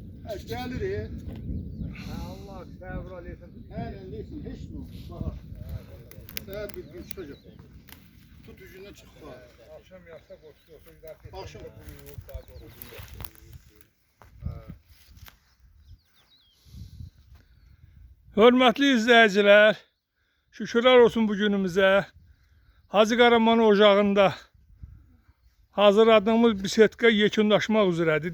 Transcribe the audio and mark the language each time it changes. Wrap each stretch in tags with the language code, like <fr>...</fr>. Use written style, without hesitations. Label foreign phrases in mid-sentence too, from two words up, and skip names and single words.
<tr>Gelir. Allah sabır aleysin. Her neyse hiç mi? Bak. Sen bir çocuk. Tut ucuna çık. Akşam yapsak olsun. Akşam.</tr> <az>Hörmətli izləyicilər, şükürlər olsun bu günümüzə. Hacı Karaman ocağında hazırladığımız bisetka yekunlaşmaq üzrədir.</az>